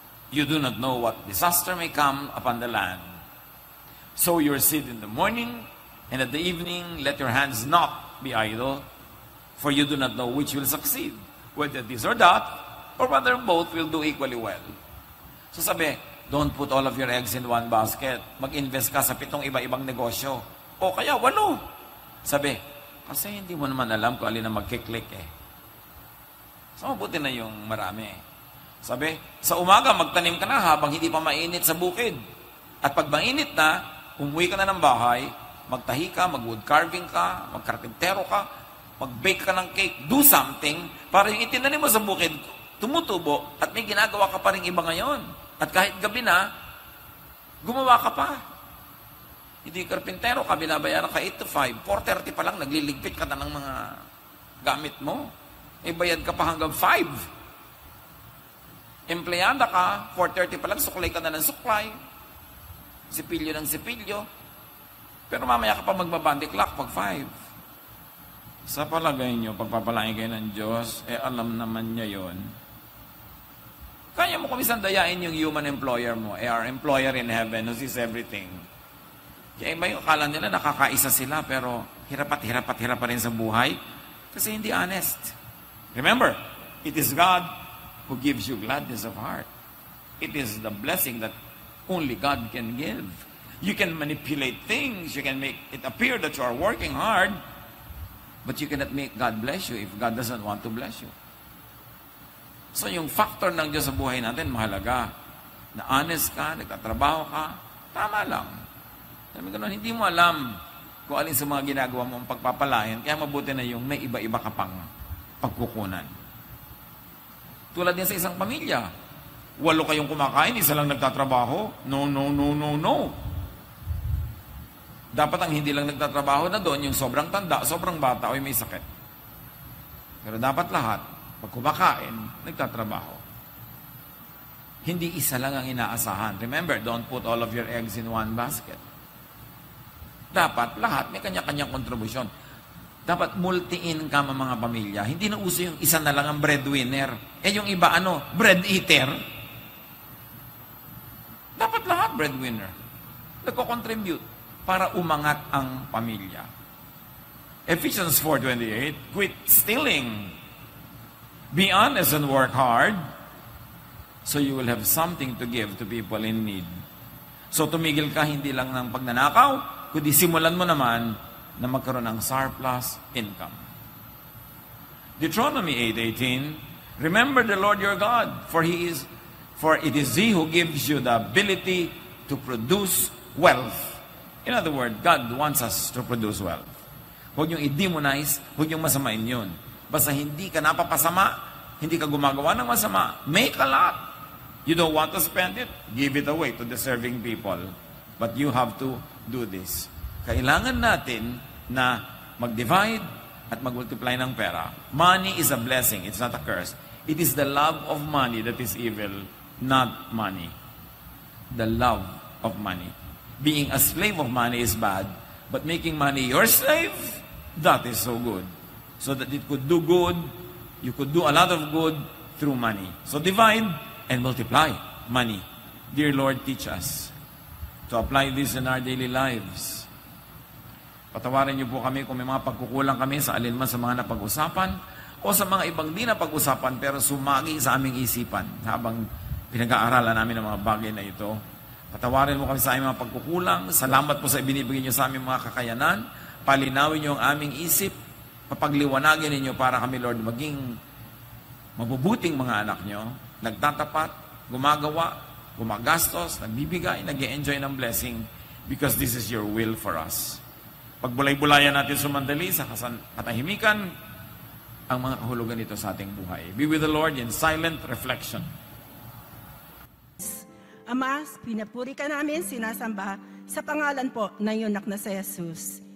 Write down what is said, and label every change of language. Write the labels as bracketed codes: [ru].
[en] You do not know what disaster may come upon the land. Sow your seed in the morning, and at the evening, let your hands not be idle, for you do not know which will succeed, whether this or that, or whether both will do equally well. So [tl] sabi, [en] don't put all of your eggs in one basket. [tl] Mag-invest ka sa 7 iba-ibang negosyo. O kaya 8. Sabi, kasi hindi mo naman alam kung alin ang magkiklik eh. So mabuti na yung marami. Sabi, sa umaga magtanim ka na habang hindi pa mainit sa bukid. At pag mainit na, umuwi ka na ng bahay, magtahi ka, mag-wood carving ka, magkarpintero ka, mag-bake ka ng cake, [en] do something [tl] para yung itinanim mo sa bukid, tumutubo at may ginagawa ka pa rin iba ngayon. At kahit gabi na, gumawa ka pa. Hindi karpintero ka, binabayaran ka 8 to 5, 4:30 pa lang, nagliligpit ka na ng mga gamit mo. E bayad ka pa hanggang 5. Empleyada ka, 4:30 pa lang, suklay ka na ng suklay. Sipilyo ng sipilyo. Pero mamaya ka pa magbabandi clock pag 5. Sa palagay nyo, pagpapalain kayo ng Diyos, alam naman niya yon. Kaya mo kumisan dayain yung human employer mo, [en] our employer in heaven who sees everything. [tl] Kaya iba yung akala nila nakakaisa sila, pero hirap pa rin sa buhay kasi hindi honest. [en] Remember, it is God who gives you gladness of heart. It is the blessing that only God can give. You can manipulate things, you can make it appear that you are working hard, but you cannot make God bless you if God doesn't want to bless you. [tl] So yung factor ng Diyos sa buhay natin, mahalaga. Na honest ka, nagtatrabaho ka, tama lang. Sabi ko nun, hindi mo alam kung alin sa mga ginagawa mo ang pagpapalain, kaya mabuti na yung may iba-iba ka pang pagkukunan. Tulad din sa isang pamilya. 8 kayong kumakain, isa lang nagtatrabaho. No. Dapat ang hindi lang nagtatrabaho na doon, yung sobrang tanda, sobrang bata, o may sakit. Pero dapat lahat, pag kumakain, nagtatrabaho. Hindi isa lang ang inaasahan. [en] Remember, don't put all of your eggs in one basket. [tl] Dapat lahat may kanya-kanyang kontribusyon. Dapat multi-income ang mga pamilya. Hindi na uso yung isa na lang ang breadwinner. Yung iba bread eater. Dapat lahat breadwinner. Nagko-contribute para umangat ang pamilya. [en] Ephesians 4:28, quit stealing. Be honest and work hard so you will have something to give to people in need. [tl] So tumigil ka hindi lang ng pagnanakaw, kundi simulan mo naman na magkaroon ng surplus income. [en] Deuteronomy 8:18, remember the Lord your God, for it is He who gives you the ability to produce wealth. In other words, God wants us to produce wealth. [tl] Huwag niyong i-demonize, huwag niyong masamain yun. Basta hindi ka napapasama, hindi ka gumagawa ng masama, [en] make a lot. You don't want to spend it, give it away to deserving people. But you have to do this. [tl] Kailangan natin na mag-divide at mag-multiply ng pera. [en] Money is a blessing, it's not a curse. It is the love of money that is evil, not money. The love of money. Being a slave of money is bad, but making money your slave, that is so good. So that it could do good, you could do a lot of good through money. So divide and multiply money. Dear Lord, teach us to apply this in our daily lives. [tl] Patawarin niyo po kami kung may mga pagkukulang kami sa alinman sa mga napag-usapan o sa mga ibang di napag-usapan pero sumagi sa aming isipan habang pinag-aaralan namin ang mga bagay na ito. Patawarin mo kami sa aming mga pagkukulang. Salamat po sa ibinibigay niyo sa aming mga kakayanan. Palinawin niyo ang aming isip. Papagliwanagin ninyo para kami, Lord, maging mabubuting mga anak nyo, nagtatapat, gumagawa, gumagastos, nagbibigay, nag-e-enjoy ng blessing [en] because this is your will for us. [tl] Pagbulay-bulayan natin sumandali sa katahimikan ang mga kahulugan nito sa ating buhay. [en] Be with the Lord in silent reflection. [tl] Ama, pinapuri ka namin, sinasamba sa pangalan po ng iyong anak na si Jesus.